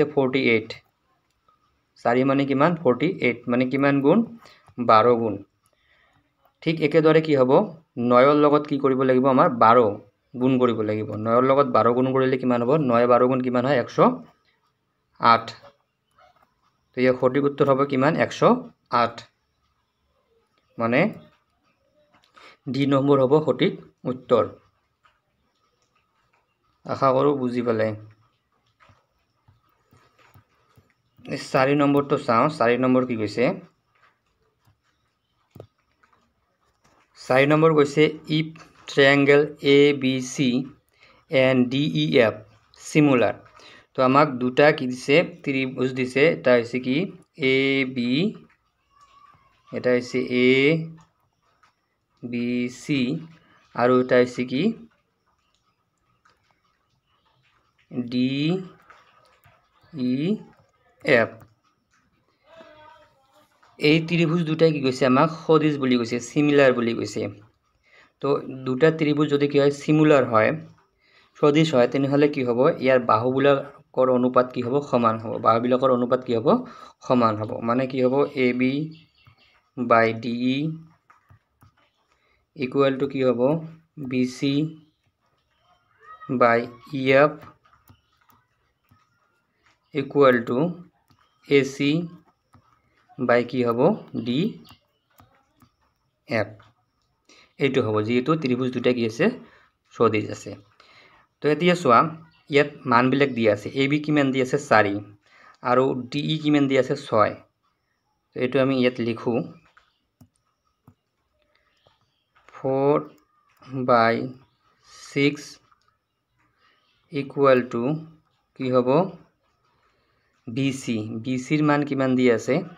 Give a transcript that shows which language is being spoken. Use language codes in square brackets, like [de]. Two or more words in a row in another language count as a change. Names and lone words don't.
[as] 48 4 মানে কিমান 48 মানে কিমান গুণ 12 গুণ ঠিক একেদৰে কি হ'ব 9ৰ লগত কি কৰিব লাগিব আমাৰ 12 গুণ কৰিব লাগিব 9ৰ লগত 12 গুণ কৰিলে কিমান হ'ব 9 12 গুণ কিমান হয় 108 তো ইয়াৰ সঠিক উত্তৰ হ'ব কিমান 108 মানে ডি নম্বৰ হ'ব সঠিক উত্তৰ আশা কৰো বুজি পালে 4 নম্বৰটো চাওঁ 4 নম্বৰ কি কৈছে 4 নম্বৰ কৈছে [en] if triangle ABC and DEF similar [as] তো আমাক দুটা কি দিছে ত্রিভুজ দিছে এটা হৈছে কি AB এটা হৈছে ABC আৰু এটা হৈছে কি DEF এই ত্রিভুজ দুটাই কি কৈছে আমাক সদিশ বুলি কৈছে সিমিলার বুলি কৈছে তো দুটা ত্রিভুজ যদি কি হয় সিমিলার হয় সদিশ হয় তেনেহলে কি হ'ব ইয়াৰ বাহুবিলাকৰ অনুপাত কি হ'ব সমান হ'ব বাহুবিলাকৰ অনুপাত কি হ'ব সমান হ'ব মানে কি হ'ব [en] AB by DE equal to [as] কি হ'ব [en] BC by EF equal to AC by [as] কি হ'ব DF এইটো হ'ব যেহেতু ত্রিভুজ দুটা কি আছে সদিশ আছে তো এতিয়া চোৱা ইয়াত মানবিলাক দিয়া আছে AB কিমান দি আছে 4 আৰু DE কিমান দি আছে 6 তো এইটো আমি ইয়াত লিখো 4/6 [en] equal to [as] কি হ'ব BC BCৰ মান কিমান দি আছে